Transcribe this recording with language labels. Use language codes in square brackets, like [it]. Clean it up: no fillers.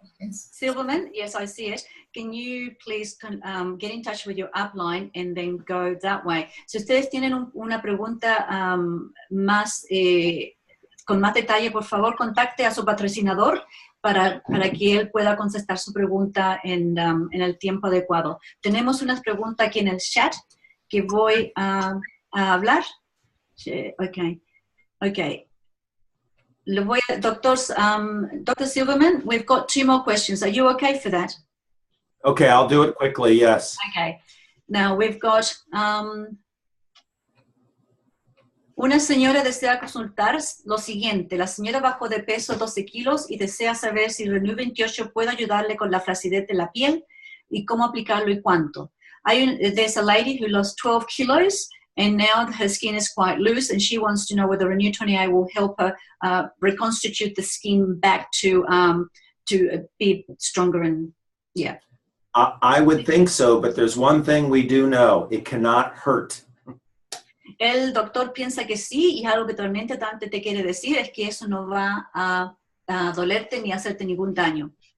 [en] Silverman, yes, I see it. Can you please get in touch with your upline and then go that way? [es] Si ustedes tienen una pregunta con más detalle, por favor, contacte a su patrocinador para que él pueda contestar su pregunta en el tiempo adecuado. Tenemos unas preguntas aquí en el chat que voy a hablar. [en] Okay. Dr. Silverman, we've got 2 more questions. Are you okay for that? Okay, I'll do it quickly, yes. Okay. Now we've got [es] una señora desea consultar lo siguiente. La señora bajó de peso 12 kilos y desea saber si Renew 28 puede ayudarle con la flacidez de la piel y cómo aplicarlo y cuánto. [en] There's a lady who lost 12 kilos and now her skin is quite loose, and she wants to know whether Renew 28 will help her reconstitute the skin back to be stronger and, yeah. I would think so, but there's one thing we do know. It cannot hurt. [es] El doctor piensa que sí, y algo que realmente te quiere decir es que eso no va a dolerte ni a hacerte ningún daño.